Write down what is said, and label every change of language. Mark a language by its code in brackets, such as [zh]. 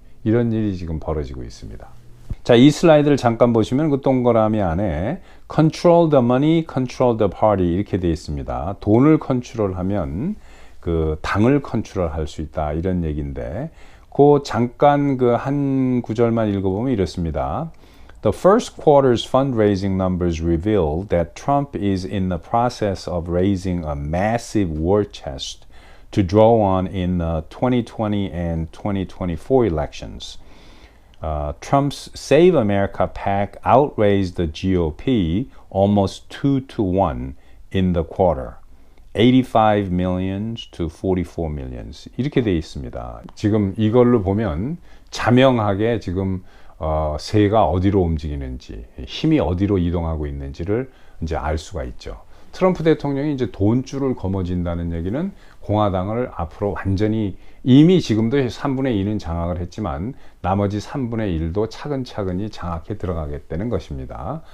[ko] 이런 일이 지금 벌어지고 있습니다. 자, 이 슬라이드를 잠깐 보시면 그 동그라미 안에 [en] Control the money, control the party [ko] 이렇게 되어 있습니다. 돈을 컨트롤하면 그 당을 컨트롤할 수 있다, 이런 얘기인데, 그 잠깐 그 한 구절만 읽어보면 이렇습니다. [en] The first quarter's fundraising numbers reveal that Trump is in the process of raising a massive war chest to draw on in the 2020 and 2024 elections. Trump's Save America PAC outraised the GOP almost 2-1 in the quarter. 85 millions to 44 millions [ko] 이렇게 돼 있습니다. 지금 이걸로 보면 자명하게 지금 세가 어디로 움직이는지, 힘이 어디로 이동하고 있는지를 이제 알 수가 있죠. 트럼프 대통령이 이제 돈줄을 거머쥔다는 얘기는 공화당을 앞으로 완전히 이미 지금도 3분의 2는 장악을 했지만 나머지 3분의 1도 차근차근히 장악해 들어가겠다는 것입니다.